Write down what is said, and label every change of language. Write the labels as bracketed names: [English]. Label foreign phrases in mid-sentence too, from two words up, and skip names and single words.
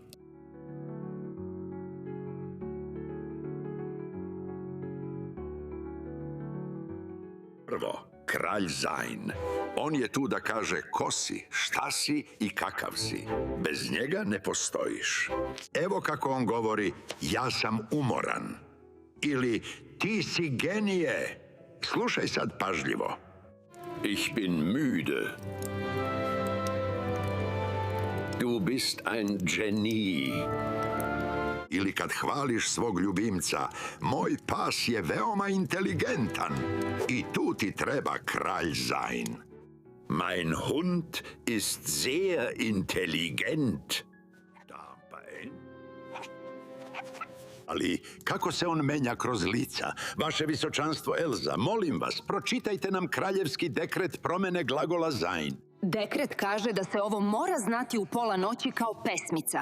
[Serbian] Prvo, kralj sein. On je tu da kaže ko si, šta si i kakav si. Bez njega ne postojiš. Evo kako on govori, ja sam umoran. Ili ti si genije. Slušaj sad pažljivo. [German] Ich bin müde. Du bist ein Genie. [Serbian] Ili kad hvališ svog ljubimca, moj pas je veoma inteligentan. I tu ti treba kralj sein. [German] Mein Hund ist sehr intelligent. [Serbian] Ali kako se on menja kroz lica? Vaše visočanstvo Elza, molim vas, pročitajte nam kraljevski dekret promene glagola sein. Dekret kaže da se ovo mora znati u pola noći kao pesmica.